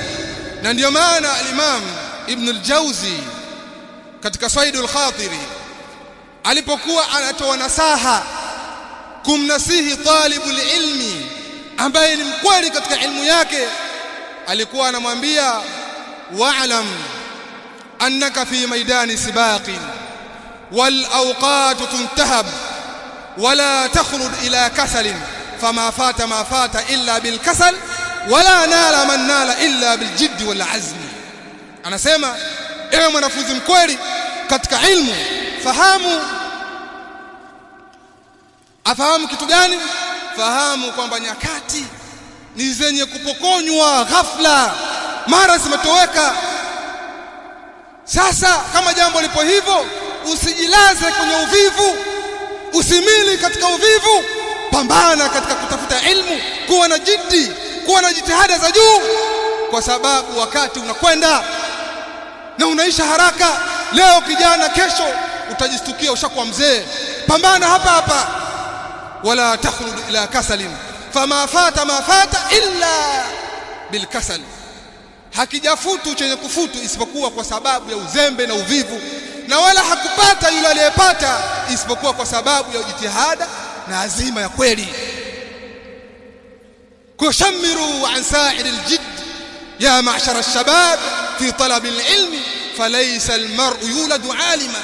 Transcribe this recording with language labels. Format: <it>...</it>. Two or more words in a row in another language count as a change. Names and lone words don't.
<sw>Na ndio maana al-Imam Ibn al-Jawzi katika Saidul Khatiri alipokuwa anatoa nasaha kumnasihi</sw> <ar>طالب العلم</ar> <sw>ambaye ni mkweli katika ilmu yake, alikuwa anamwambia</sw> <ar>واعلم أنك في ميدان سباق والأوقات تنتهب ولا تخرج إلى كسل فما فات ما فات إلا بالكسل ولا نال من نال إلا بالجد والعزم.</ar> <sw>Anasema ewe mwanafunzi mkweli katika ilmu, afahamu kitu gani? Fahamu kwamba nyakati ni zenye kupokonywa ghafla, mara zimetoweka. Sasa kama jambo lipo hivyo, usijilaze kwenye uvivu, usimili katika uvivu. Pambana katika kutafuta ilmu, kuwa na jiddi, kuwa na jitihada za juu, kwa sababu wakati unakwenda na unaisha haraka. Leo kijana, kesho utajistukia ushakuwa mzee. Pambana hapa hapa.</sw> <ar>ولا تخرج إلى كسل فما فات ما فات إلا بالكسل.</ar> <sw>Hakijafutu chenye kufutu isipokuwa kwa sababu ya uzembe na uvivu, na wala hakupata yule aliyepata isipokuwa kwa sababu ya jitihada na azima ya kweli.</sw> <ar>كشمروا عن سائر الجد يا معشر الشباب في طلب العلم فليس المرء يولد عالما.</ar>